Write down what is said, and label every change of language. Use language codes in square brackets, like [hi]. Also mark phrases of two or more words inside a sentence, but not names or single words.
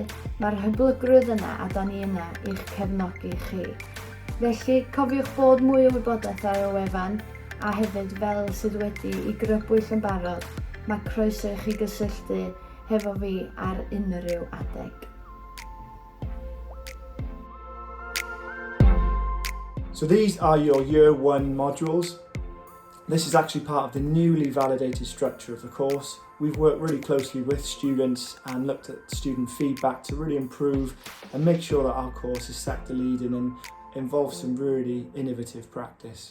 [cy] Mae'r hyblygrwydd yna a da ni yna i'ch cefnogi chi. Felly cofiwch bod mwy o wybodaeth ar y wefan a hefyd fel sydd wedi i grybwyll yn barod, mae croeso i chi gysylltu hefo fi ar unrhyw adeg. [en] So these are your Year 1 modules. This is actually part of the newly validated structure of the course. We've worked really closely with students and looked at student feedback to really improve and make sure that our course is sector leading and involves some really innovative practice.